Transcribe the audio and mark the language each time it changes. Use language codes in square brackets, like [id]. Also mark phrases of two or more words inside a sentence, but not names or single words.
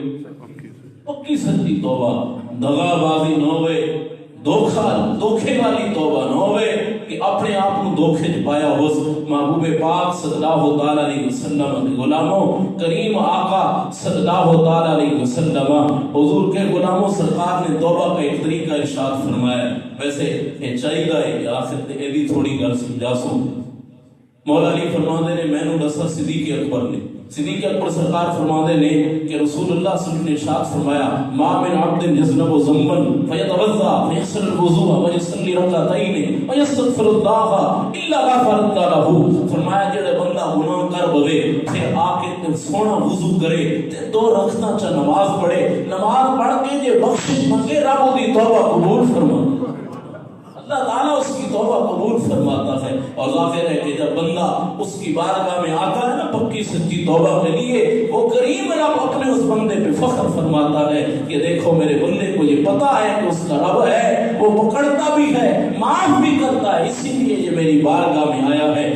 [pa] پکی سچی توبہ، دغا بازی نہ ہوئے، دھوکے والی توبہ نہ ہوئے کہ اپنے آپ کو دھوکے چ پایا ہو۔ [ur] محبوب پاک [ar] صلی اللہ تعالی علیہ وسلم [ur] کے غلاموں، کریم آقا [ar] صلی اللہ تعالی علیہ وسلم [ur] حضور کے غلاموں، سرکار نے توبہ کا ایک طریقہ ارشاد فرمایا۔ ویسے یہ چاہیے ہے کہ آخر یہ بھی [pa] تھوڑی گل سمجھا سوں۔ مولا علی فرماندے نے مینوں دسا صدیق اکبر نے، صدیق اکبر سرکار فرماندے نے کہ رسول اللہ [ar] صلی اللہ [ur] علیہ وسلم نے ارشاد فرمایا [ar] ما من عبد یذنب ذنبا فیتوضا فیغسل الوضوء ویصلی رکعتین ویستغفر اللہ الا غفر اللہ له، [pa] فرمایا جڑے بندہ گناہ کر بوے پھر آ کے سونا وضو کرے تے 2 رکعتاں چ نماز پڑھے، نماز پڑھ کے جے بخشش منگے رب دی توبہ قبول فرما، [ur] اللہ تعالیٰ اس کی توبہ قبول فرماتا ہے۔ اور ظاہر ہے کہ جب بندہ اس کی بارگاہ میں آتا ہے نا پکی سچی توبہ کے لیے، وہ کریم رب اپنے اس بندے پہ فخر فرماتا ہے کہ دیکھو میرے بندے کو یہ پتا ہے کہ اس کا رب ہے، وہ پکڑتا بھی ہے، معاف بھی کرتا ہے، اسی لیے یہ میری بارگاہ میں آیا ہے۔